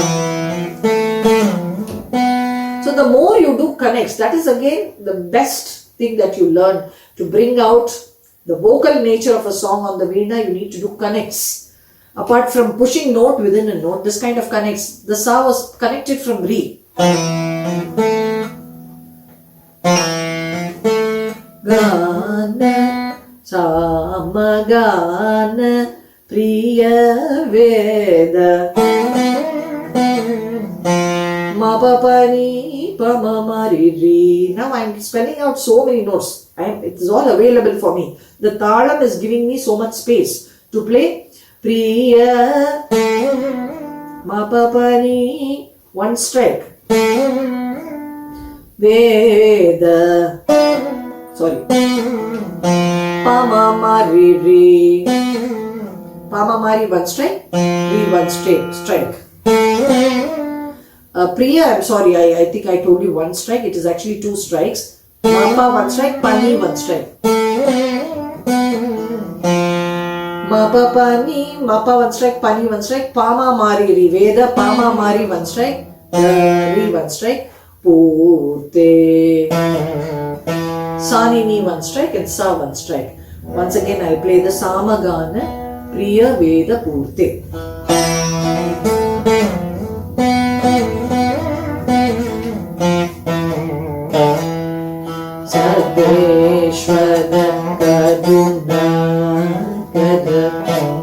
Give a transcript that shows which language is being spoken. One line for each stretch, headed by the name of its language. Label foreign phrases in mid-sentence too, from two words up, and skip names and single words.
English: So the more you do connects, that is again the best thing that you learn to bring out the vocal nature of a song on the Veena. You need to do connects. Apart from pushing note within a note, this kind of connects. The sa was connected from re.
Sanskrit: Gana, samagana, priya veda. Ma pa pa ni pa ma ma ri ri.
English: Now I am spelling out so many notes. It is all available for me. The Talam is giving me so much space to play Priya ma pa pa ni, one strike. Veda, sorry, pa ma ma re re, pa ma ma re, one strike, re, one strike. Priya, I'm sorry, I think I told you one strike, it is actually two strikes. Ma pa one strike, pa ni one strike. Ma pa pa ni, ma pa one strike, pa ni one strike, pa ma ma re re,
Sanskrit: Veda, pa ma ma re
English: one strike, re one strike. Purte, sa ni ni one strike and sa one strike. Once again I'll play the Samagana,
Sanskrit: Priya Veda Purte. Sarveshwara Kaduna Kadapa.